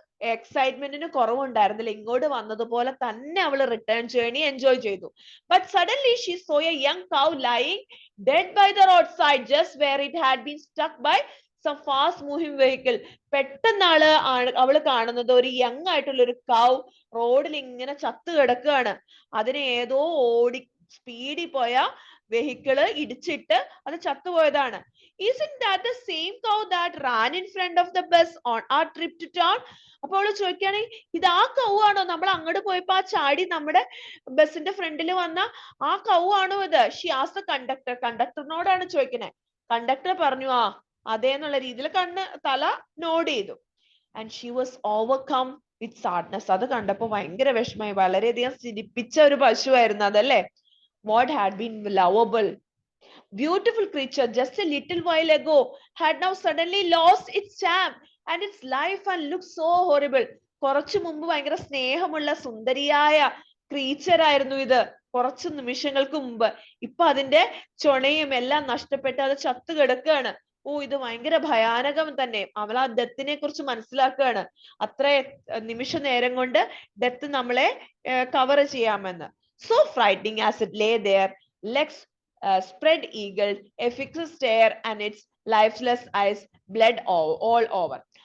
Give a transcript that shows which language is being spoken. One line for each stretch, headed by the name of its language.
Malayalam: എക്സൈറ്റ്മെന്റിന് കുറവുണ്ടായിരുന്നില്ല. ഇങ്ങോട്ട് വന്നതുപോലെ തന്നെ അവള് റിട്ടേൺ ജേർണി എൻജോയ് ചെയ്തു.
English: But suddenly she saw a young cow lying dead by the roadside just where it had been stuck by some fast moving vehicle.
Malayalam: പെട്ടെന്ന് അവള് കാണുന്നത് ഒരു യങ് ആയിട്ടുള്ള ഒരു കൗ റോഡിൽ ഇങ്ങനെ ചത്തു കിടക്കുകയാണ്. അതിനെ ഏതോ ഓടി സ്പീഡിൽ പോയ വെഹിക്കിള് ഇടിച്ചിട്ട് അത് ചത്തുപോയതാണ്.
English: Isn't that the same cow that ran in front of the bus on our trip to town?
Malayalam: അപ്പോൾ അവള് ചോദിക്കുകയാണ്, ഇത് ആ കൗ ആണോ നമ്മൾ അങ്ങോട്ട് പോയപ്പോ ആ ചാടി നമ്മുടെ ബസിന്റെ ഫ്രണ്ടിൽ വന്ന ആ കൗ ആണോ ഇത്?
English: She asked the conductor.
Malayalam: കണ്ടക്ടറിനോടാണ് ചോദിക്കുന്നത്. കണ്ടക്ടർ പറഞ്ഞു ആ അതേ എന്നുള്ള രീതിയിൽ തല നോഡ് ചെയ്തു.
English: And she was overcome with sadness.
Malayalam: അത് കണ്ടപ്പോ ഭയങ്കര വിഷമായി. വളരെയധികം ചിരിപ്പിച്ച ഒരു പശുവായിരുന്നു അതല്ലേ.
English: What had been lovable, beautiful creature just a little while ago had now suddenly lost its charm and its life and looked so horrible.
Malayalam: കുറച്ചു മുമ്പ് ഭയങ്കര സ്നേഹമുള്ള സുന്ദരിയായ ക്രീച്ചർ ആയിരുന്നു ഇത് കുറച്ചു നിമിഷങ്ങൾക്ക് മുമ്പ്. ഇപ്പൊ അതിന്റെ ചൊണയും എല്ലാം നഷ്ടപ്പെട്ട് അത് ചത്തു കിടക്കുകയാണ്. ഓ ഇത് ഭയങ്കര ഭയാനകം തന്നെ. അവൾ ആ ഡെത്തിനെ കുറിച്ച് മനസ്സിലാക്കുകയാണ്. അത്ര നിമിഷ നേരം കൊണ്ട് ഡെത്ത് നമ്മളെ കവർ ചെയ്യാമെന്ന്.
English: So frightening as it lay there, legs spread eagled, a fixed stare and its lifeless eyes bled all over.